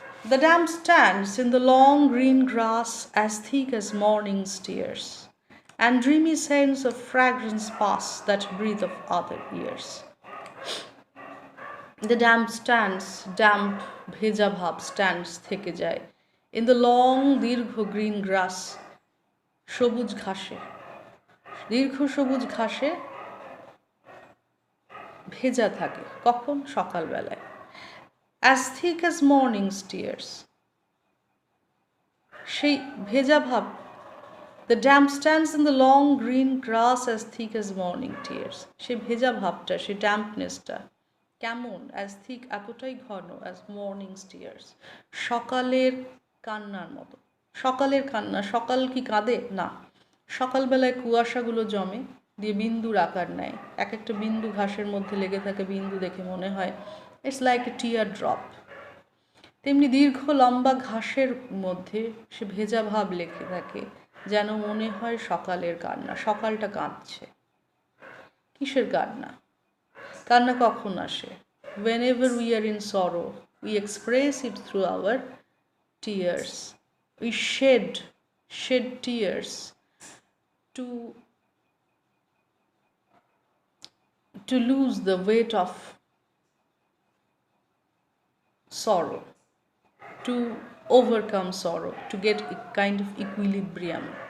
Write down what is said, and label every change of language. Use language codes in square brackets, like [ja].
[en] The dam stands in the long green grass as thick as morning's tears, and dreamy scents of fragrance pass that breathe of other years. The damp stands, [bn] damp ভেজা ভাব stands থেকে যায় [en] in the long [bn] দীর্ঘ [en] green grass, [bn] সবুজ ঘাসে, দীর্ঘ সবুজ ঘাসে ভেজা থাকে। কখন? সকালবেলায়। [en] as thick as morning tears, [bn] সেই ভেজা ভাব, [en] the damp stands in the long green grass as thick as morning tears, [bn] সেই ভেজা ভাবটা, সেই ড্যাম্পনেসটা কেমন? [en] as thick, [bn] এতটাই ঘন, [en] as morning tears, [bn] সকালের কান্নার মতো। সকালের কান্না, সকাল কি কাঁদে? না। সকালবেলায় কুয়াশাগুলো জমে দিয়ে বিন্দুর আকার নেয়, এক একটা বিন্দু ঘাসের মধ্যে লেগে থাকে, বিন্দু দেখে মনে হয় [en] It's like a tear drop. [bn] তেমনি দীর্ঘ লম্বা ঘাসের মধ্যে সে ভেজা ভাব লেগে থাকে, যেন মনে হয় সকালের কান্না, সকালটা কাঁদছে। কিসের কান্না? কান্না কখন আসে? [en] whenever we are in sorrow we express it through our tears, we shed tears to lose the weight of sorrow, to overcome sorrow, to get a kind of equilibrium.